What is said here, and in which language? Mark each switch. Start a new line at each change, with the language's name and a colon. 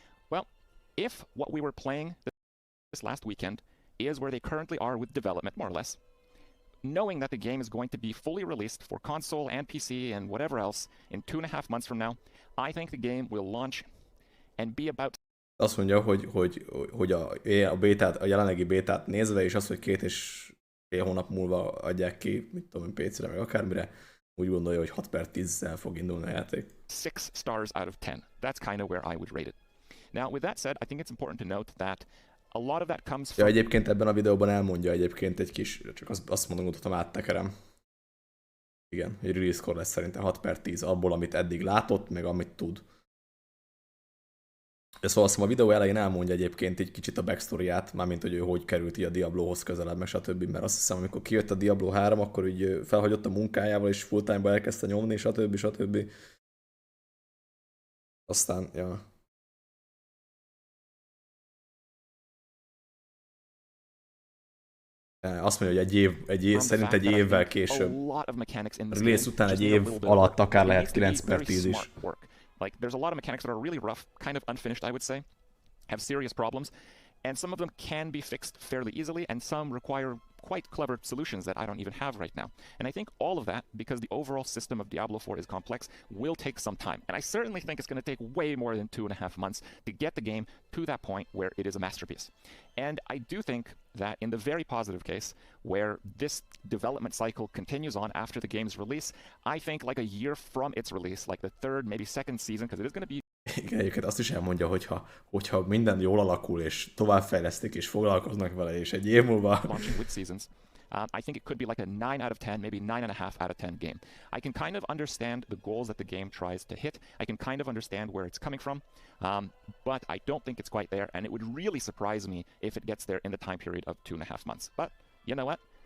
English: Well, if what we were playing this last weekend is where they currently are with development, more or less, knowing that the game is going to be fully released for console and PC and whatever else in 2.5 months from now, I think the game will launch and be about...
Hungarian: Azt mondja, hogy a bétát, a jelenlegi bétát nézve, és az, hogy 2,5 hónap múlva adják ki, mit tudom, PC-re, meg akármire, úgy gondolja, hogy 6/10-zel fog indulni a játék.
English: 6 stars out of 10. That's kind of where I would rate it. Now, with that said, I think it's important to note that a lot of that comes
Hungarian: Ja,
English: from...
Hungarian: egyébként ebben a videóban elmondja egyébként egy kis, csak azt mondom, mutatom, áttekerem. Igen, egy release score lesz szerintem 6/10 abból, amit eddig látott, meg amit tud. De szóval azt a videó elején elmondja egyébként egy kicsit a backstory-át, mármint hogy ő hogy került így a Diablohoz közelebb, meg stb. Mert azt hiszem, amikor kijött a Diablo 3, akkor úgy felhagyott a munkájával, és full time-ba elkezdte nyomni, stb. Aztán, ja. Azt mondja, hogy szerint egy évvel később. Release után egy év alatt akár lehet 9/10 is.
English: Like, there's a lot of mechanics that are really rough, kind of unfinished, I would say, have serious problems, and some of them can be fixed fairly easily, and some require quite clever solutions that I don't even have right now. And I think all of that, because the overall system of Diablo 4 is complex, will take some time. And I certainly think it's going to take way more than 2.5 months to get the game to that point where it is a masterpiece. And I do think that in the very positive case, where this development cycle continues on after the game's release, I think like a year from its release, like the third, maybe second season, because it is going to be...
Hungarian: Igen, egyébként azt is elmondja, hogyha minden jól alakul, és továbbfejlesztik, és foglalkoznak vele, és egy év múlva...
English: launching with seasons, I think it could be like a 9 out of 10, maybe 9.5 out of 10 game. I can kind of understand the goals that the game tries to hit. I can kind of understand where it's coming from, but I don't think it's quite there, and it would really surprise me if it gets there in the time period of 2.5 months. But you know what?